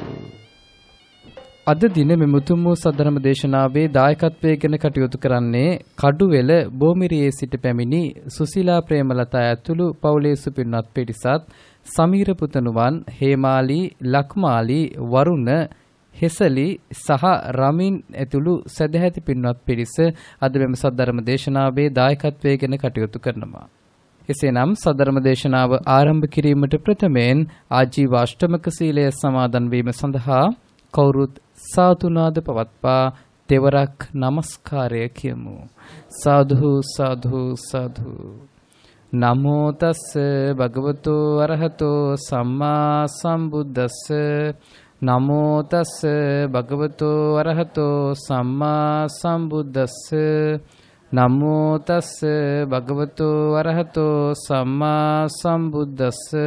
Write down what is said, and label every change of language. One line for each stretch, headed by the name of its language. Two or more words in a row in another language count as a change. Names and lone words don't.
Sinhala: අද දින මෙම උතුම් වූ සද්ධර්ම දේශනාවේ දායකත්වයෙන් කටයුතු කරන්නේ කඩුවෙල බෝමිරියේ සිට පැමිණි සුසිලා ප්‍රේමලතා ඇතුළු පවුලේ සුපින්වත් පිරිසත් සමීර පුතණුවන් හේමාලි ලක්මාලි වරුණ හෙසලි සහ රමින් ඇතුළු සදැහැති පින්වත් පිරිස අද මෙම සද්ධර්ම දේශනාවේ දායකත්වයෙන් කටයුතු කරනවා. එසේනම් සද්ධර්ම දේශනාව ආරම්භ කිරීමට ප්‍රථමයෙන් ආජීව අෂ්ටමක සීලය සමාදන් වීම සඳහා කවුරුත් සාදුනාද පවත්වා දෙවරක් নমස්කාරය කියමු. සාදු සාදු සාදු.
Pali: නමෝ තස් භගවතු අරහතෝ සම්මා සම්බුද්දස්ස. නමෝ තස් භගවතු අරහතෝ සම්මා සම්බුද්දස්ස. නමෝ තස් භගවතු අරහතෝ සම්මා සම්බුද්දස්ස.